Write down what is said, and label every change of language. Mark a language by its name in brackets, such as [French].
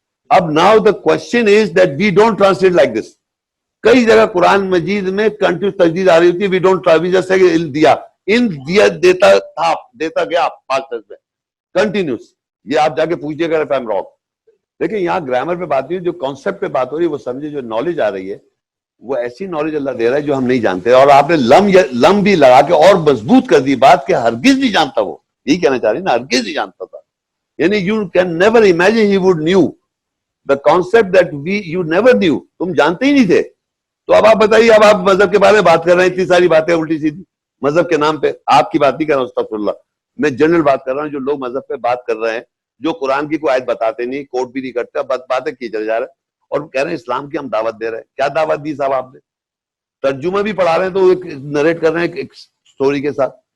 [Urdu] اب [English] Now the question is that we don't translate like this. [Urdu] کئی جگہ قرآن مجید میں کنٹینیوس تجدید آ رہی ہوتی ہے, [English] we don't just say [Urdu] علم دیا, علم دیا دیتا تھا, دیتا گیا پاسٹ ٹینس میں کنٹینیوس. یہ آپ جا کے پوچھیے گا [English] if I'm wrong. [Urdu] لیکن یہاں گرامر پہ بات نہیں, جو کانسیپٹ پہ بات ہو رہی ہے وہ سمجھے, جو نالج آ رہی ہے وہ ایسی نالج اللہ دے رہا ہے جو ہم نہیں جانتے. اور آپ نے لم بھی لگا کے اور مضبوط کر دی بات کہ ہرگز نہیں جانتا. وہ یہی کہنا چاہ رہی نا, ہرگز نہیں جانتا تھا. [English] یعنی you can never imagine he would knew the concept that you never knew. [Urdu] تم جانتے ہی نہیں تھے, تو اب آپ بتائیے, اب آپ مذہب کے بارے میں بات کر رہے ہیں, اتنی ساری باتیں الٹی سیدھی مذہب کے نام پہ. آپ کی بات نہیں کر رہا ہوں, استغفر اللہ, میں جنرل بات کر رہا ہوں. جو لوگ مذہب پہ بات کر رہے ہیں, جو قرآن کی کوئی آیت بتاتے نہیں, کوٹ بھی نہیں کرتے, باتیں کی چلے جا رہے ہیں, اور کہہ رہے ہیں اسلام کی ہم دعوت دے رہے ہیں. کیا دعوت دی صاحب آپ نے؟ ترجمہ بھی پڑھا رہے ہیں تو ایک نریٹ کر رہے ہیں ایک سٹوری کے ساتھ.